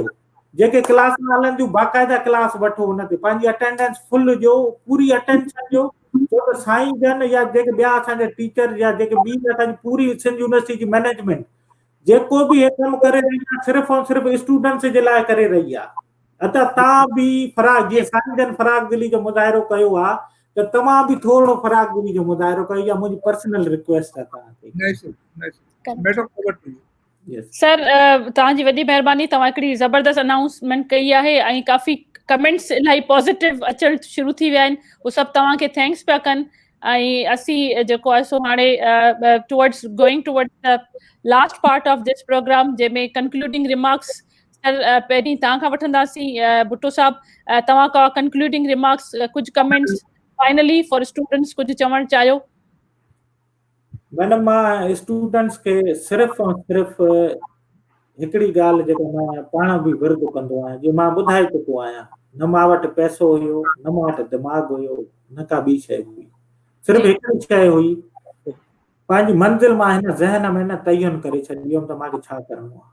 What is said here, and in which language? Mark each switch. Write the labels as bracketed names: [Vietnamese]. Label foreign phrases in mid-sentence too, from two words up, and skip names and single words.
[Sindhi] जेके क्लास में हलनि थियूं बाक़ाइदा क्लास वठो, हुन ते पंहिंजी अटेंडेंस फुल ॾियो, पूरी अटेंशन ॾियो, छो त साईं जन या जेके ॿिया असांजा टीचर या जेके ॿी असांजी पूरी सिंध यूनिवर्सिटी जी मैनेजमेंट जेको बि हे कमु करे रही आहे सिर्फ़ु ऐं सिर्फ़ु स्टूडेंट्स जे लाइ करे रही आहे। अतः तव्हां बि फराग, जीअं साईं जन फराग दिली जो मुज़ाहिरो कयो आहे, त तव्हां बि थोरो फराग दिली जो मुज़ाहिरो कयो, इहा मुंहिंजी [English] personal request [Sindhi] आहे तव्हांखे। [English] Madam over to you. [Sindhi] सर तव्हांजी वॾी महिरबानी, तव्हां हिकिड़ी ज़बरदस्त अनाउंसमेंट कई आहे ऐं काफ़ी कमेंट्स इलाही पॉज़िटिव अचणु शुरू थी विया आहिनि, उहे सभु तव्हांखे थैंक्स पिया कनि। ऐं असीं जेको आहे सो हाणे [English] towards going towards the last part of this program, [Sindhi] जंहिंमें [English] concluding remarks [Sindhi] सर पहिरीं तव्हां खां वठंदासीं। भुट्टो साहब तव्हां का [English] concluding remarks, [Sindhi] कुझु कमेंट्स [English] finally for students [Sindhi] कुझु चवणु चाहियो? मैडम मां स्टूडेंट्स खे सिर्फ़ु ऐं सिर्फ़ु हिकिड़ी ॻाल्हि जेका मां पाण बि विर्द कंदो आहियां, जीअं मां ॿुधाए चुको आहियां, न मां वटि पैसो हुयो, न मां वटि दिमाग़ हुयो, न का ॿी शइ हुई, सिर्फ़ु हिकिड़ी शइ हुई, पंहिंजी मंज़िल मां हिन ज़हन में न तयन करे छॾी हुयमि त मूंखे छा करिणो आहे।